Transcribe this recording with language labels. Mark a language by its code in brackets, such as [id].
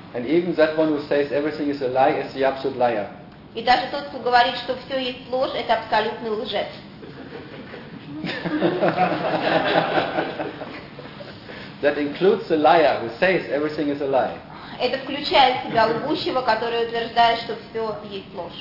[en] And even that one who says everything is a lie is the absolute liar. [ru] И даже тот, кто говорит, что все есть ложь, это абсолютный лжец. [en] That includes the liar who says everything is a lie. [ru] Это включает в себя лгущего, который утверждает, что все есть ложь.